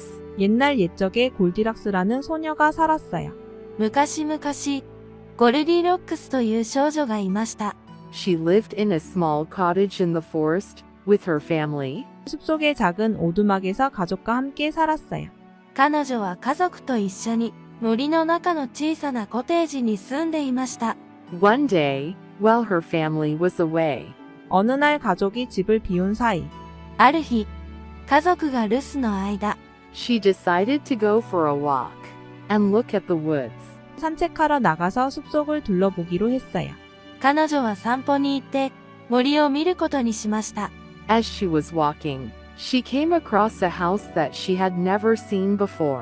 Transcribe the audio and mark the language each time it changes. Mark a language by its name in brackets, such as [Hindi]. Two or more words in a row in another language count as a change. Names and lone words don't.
[Korean] 옛날 옛적에 골디락스라는 소녀가 살았어요. [Japanese] 昔々、ゴルディロックスという少女がいました。 [English] She lived in a small cottage in the forest with her family. [Korean] 숲속의 작은 오두막에서 가족과 함께 살았어요. [Japanese] 彼女は家族と一緒に森の中の小さなコテージに住んでいました。 [English] One day, while her family was away, [Korean] 어느 날 가족이 집을 비운 사이, [Japanese] ある日、家族が留守の間、 [English] she decided to go for a walk and look at the woods. [Korean] 산책하러 나가서 숲속을 둘러보기로 했어요. [Japanese] 彼女は散歩に行って森を見ることにしました。 [English] As she was walking, she came across a house that she had never seen before.